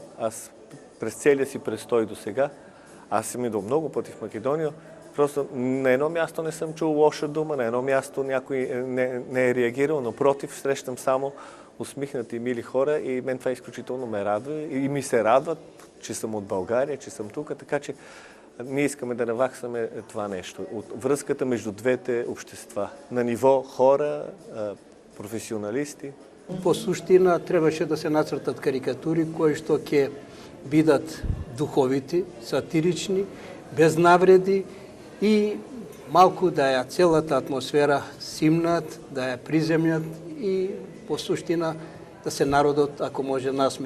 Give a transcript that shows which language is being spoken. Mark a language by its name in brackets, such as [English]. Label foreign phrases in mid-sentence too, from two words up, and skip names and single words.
[Bulgarian] Аз през целия си престой до сега, аз съм идвал много пъти в Македония, просто на едно място не съм чул лоша дума, на едно място някой не е реагирал, напротив, срещам само усмихнати и мили хора и мен това изключително ме радва и ми се радват, че съм от България, че съм тук, така че ние искаме да наваксаме това нещо. От връзката между двете общества, на ниво хора, професионалисти. [Macedonian] По суштина требаше да се нацртат карикатури кои што ќе бидат духовити, сатирични, без навреди и малку да ја целата атмосфера симнат, да ја приземјат и по суштина да се народот, ако може, насмее.